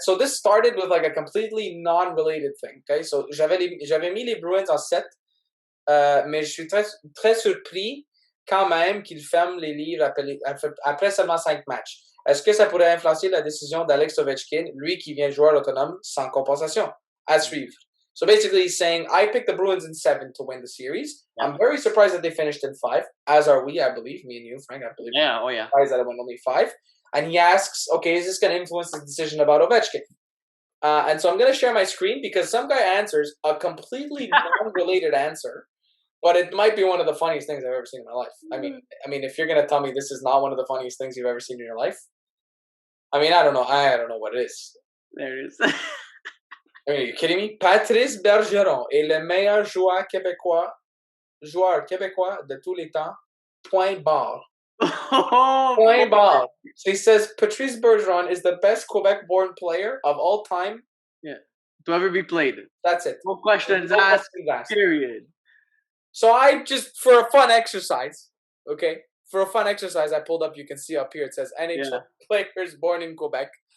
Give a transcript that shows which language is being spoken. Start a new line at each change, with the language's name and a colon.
English: So this started with like a completely non-related thing. Okay, so
French: j'avais mis les Bruins en 7, mais je suis très très surpris quand même qu'il ferme les livres après seulement 5 matchs. Est-ce que ça pourrait influencer la décision d'Alex Ovechkin, lui qui vient joueur autonome sans compensation? À suivre.
English: So basically he's saying, I picked the Bruins in 7 to win the series. Yeah. I'm very surprised that they finished in 5, as are we, I believe. Me and you, Frank, I believe. Yeah, oh yeah. Surprised that it went only 5. And he asks, okay, is this going to influence the decision about Ovechkin? And so I'm going to share my screen because some guy answers a completely non-related answer. But it might be one of the funniest things I've ever seen in my life. I mean, if you're gonna tell me this is not one of the funniest things you've ever seen in your life, I mean, I don't know what it is. There it is. I mean, are you kidding me?
French: Patrice Bergeron est le meilleur joueur québécois de tous les temps. Point barre. Point barre.
English: So he says Patrice Bergeron is the best Quebec-born player of all time. Yeah, to ever be played. That's it. No questions asked. Period. So I just, for a fun exercise, okay? For a fun exercise, I pulled up, you can see up here, it says NHL players born in Quebec.